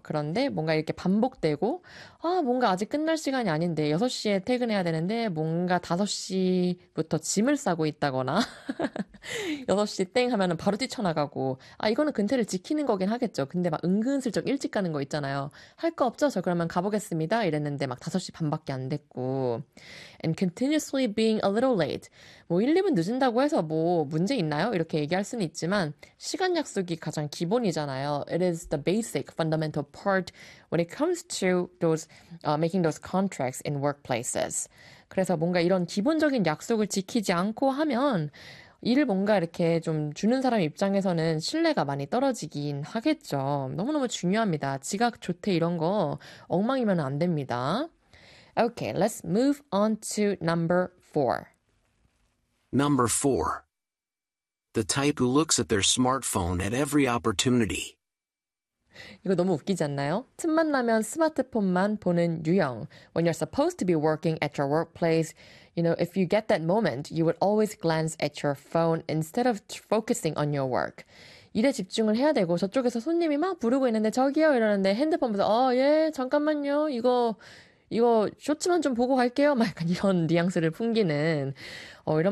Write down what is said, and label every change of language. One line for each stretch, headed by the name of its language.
Korean: 그런데 뭔가 이렇게 반복되고 아 뭔가 아직 끝날 시간이 아닌데 6시에 퇴근해야 되는데 뭔가 5시부터 짐을 싸고 있다거나 6시 땡 하면은 바로 뛰쳐나가고 아 이거는 근태를 지키는 거긴 하겠죠. 근데 막 은근슬쩍 일찍 가는 거 있잖아요. 할 거 없죠? 저 그러면 가보겠습니다. 이랬는데 막 5시 반밖에 안 됐고
English: And continuously being a little late.
Korean: 뭐 1, 2분 늦은다고 해서 뭐 문제 있나요? 이렇게 얘기할 수는 있지만 시간 약속이 가장 기본이잖아요.
English: It is the basic fundamental part when it comes to those making those contracts in workplaces.
Korean: 그래서 뭔가 이런 기본적인 약속을 지키지 않고 하면 일을 뭔가 이렇게 좀 주는 사람 입장에서는 신뢰가 많이 떨어지긴 하겠죠. 너무너무 중요합니다. 지각, 조퇴 이런 거 엉망이면 안 됩니다.
English: Okay, let's move on to number four. Number four. The type who looks at their smartphone at every opportunity.
Korean: 이거 너무 웃기지 않나요? 틈만 나면 스마트폰만 보는 유형.
English: When you're supposed to be working at your workplace, you know, if you get that moment, you would always glance at your phone instead of focusing on your work.
Korean: 일에 집중을 해야 되고 저쪽에서 손님이 막 부르고 있는데 저기요 이러는데 핸드폰 보면서 아, 예, 잠깐만요. 이거 쇼츠만 좀 보고 갈게요. 막 이런 뉘앙스를 풍기는 이러면